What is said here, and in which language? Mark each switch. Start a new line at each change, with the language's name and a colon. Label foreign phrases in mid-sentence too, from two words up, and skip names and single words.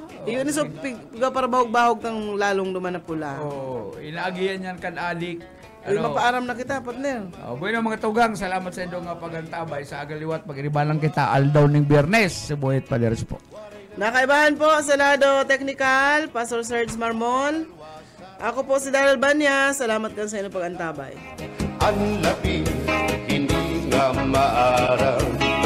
Bikol: Iyon so piga para bahog-bahog kang lalong duman na pula. Inaagihan yan kan adik. Mapaaram na kita, partner. Bueno mga tugang, salamat sa inyong pagantabay sa agaliwat. Mag-iribalang kita aldaw ng Biyernes sa Buhit Paderes po. Nakaibahan po sa Lado Technical, Pastor Serge Marmol. Ako po si Daryl Banya. Salamat kan sa inyong pagantabay.
Filipino: Ang lapit, hindi nga maaraw.